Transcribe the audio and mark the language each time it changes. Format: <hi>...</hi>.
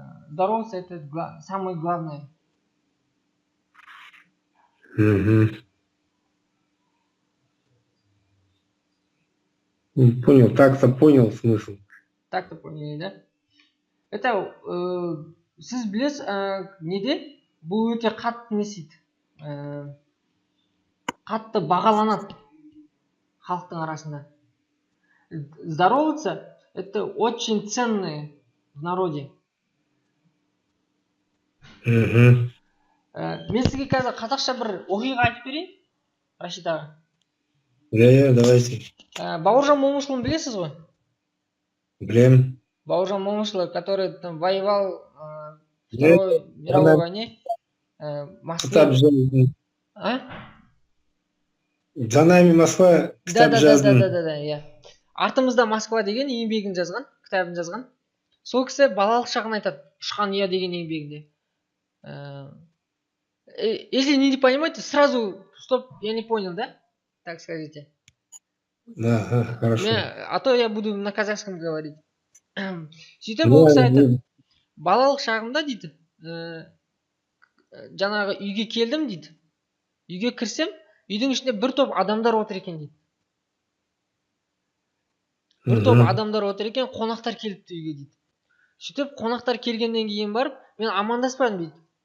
<ru>Здороваться это самое главное. Угу. Понял, так-то понял смысл. Так-то поняли, да?</ru> <kk>Это сіз білесіз, неде бұл өте қатты не істейді, қатты бағаланады халықтың арасында.</kk> <ru>Здороваться это очень ценное в народе. Угу.</ru> <kk>Мен сізге қазір қазақша бір оқиға айтып берейін, Рашид аға.</kk> <ru>Да, давайте.</ru> <kk>Бауыржан момышұлын білесіз ғой?</kk> <ru>Блин. Бауыржан момышұлы, который там воевал в Да, Второй мировой войне. Москве. За нами Москва, кітап жаздым. Да, иә.</ru> <kk>Артымызда Москва деген еңбегін жазған, кітабын жазған. Сол кісі балалық шағын айтады, Ұшқан ұя деген еңбегінде.</kk> <ru>Если не понимаете, сразу стоп, я не понял, да? Так скажите. Да, хорошо. А то я буду на казахском говорить.</ru> <kk>Сөйтіп ол кісі айтады, балалық шағымда дейді, жаңағы үйге келдім дейді. Үйге кірсем, үйдің ішінде бір топ адамдар отыр екен дейді. Бір топ адамдар отыр екен, қонақтар келіпті үйге дейді. Сөйтіп қонақтар келгеннен кейін барып, мен амандаспадым дейді.</kk>